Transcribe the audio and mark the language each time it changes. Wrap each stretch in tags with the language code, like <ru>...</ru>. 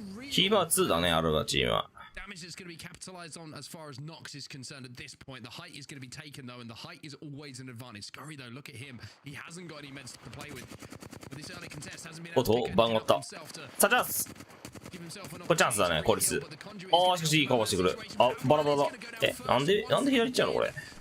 <ja>キーマウ2だね、アルブラチームは。</ja> <en>Damage is going to be capitalized on as far as Nox is concerned at this point. The height is going to be taken though, and the height is always an advantage. Scurry though, look at him. He hasn't got any meds to play with. But this early contest hasn't been able to pick himself to</en> <ja>さあチャンス。これチャンスだね、効率。ああ、しかしいいカバーしてくる。あ、バラバラだ。え、なんで左行っちゃうのこれ。</ja>